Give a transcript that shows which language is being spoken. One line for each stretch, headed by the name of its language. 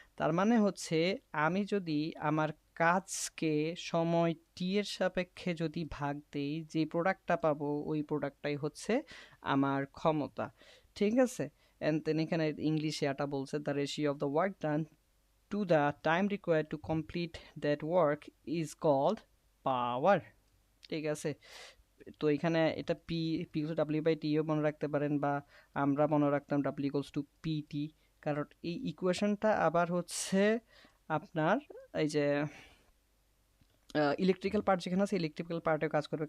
Bangla: তার মানে হচ্ছে আমি যদি আমার কাজকে সময় টি এর সাপেক্ষে যদি ভাগ দেই, যে প্রোডাক্টটা পাবো ওই প্রোডাক্টটাই হচ্ছে আমার ক্ষমতা, ঠিক আছে?
English: and then
Bangla: এখানে ইংলিশে এটা বলছে
English: The ratio of the work done to the time required to complete that work is called power.
Bangla: ঠিক আছে, তো এখানে এটা P equal to W by টিও মনে রাখতে পারেন, বা আমরা মনে রাখতাম ডাব্লিউ ইকুয়ালস টু পিটি। কারণ এই ইকুয়েশনটা আবার হচ্ছে আপনার এই যে ইলেকট্রিক্যাল পার্ট যেখানে আছে ইলেকট্রিক্যাল পার্টেও কাজ করবে।